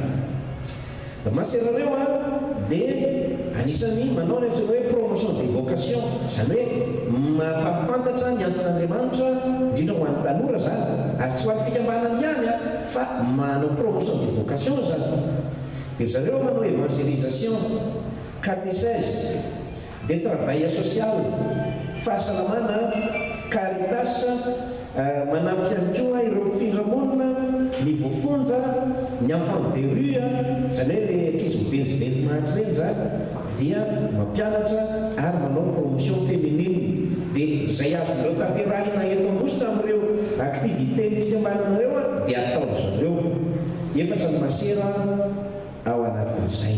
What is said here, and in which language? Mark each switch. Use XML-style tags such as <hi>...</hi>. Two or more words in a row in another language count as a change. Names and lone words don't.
<mg>Masera reo dia anisany manao ny hoe</mg> <fr>promotion des vocations,</fr> <mg>zany hoe mampafantatra ny ason'Andriamanitra indrindra ho an'ny tanora zany, ary tsy ho an'ny fikambanany ihany fa manao</mg> <fr>promotion des vocations</fr> <mg>zany. Dia zareo manao évangélisation, catéchèse,</mg> <fr>des travail social,</fr> <mg>fahasalamana, caritas, manampy ihany koa ireo mpifindramonina, ny voafonja, ny</mg> <fr>enfant de rue,</fr> <mg>zany hoe le ankizy mivenzivenzy mahatra reny zany, dia mampianatra ary manao</mg> <fr>promotion féminine.</fr> <mg>Dia izay azon'ireo tanterahina eto ambositra amin'ireo activité ny fikambananareo dia atao zareo. 4 ny masera ao anatin'izay.</mg>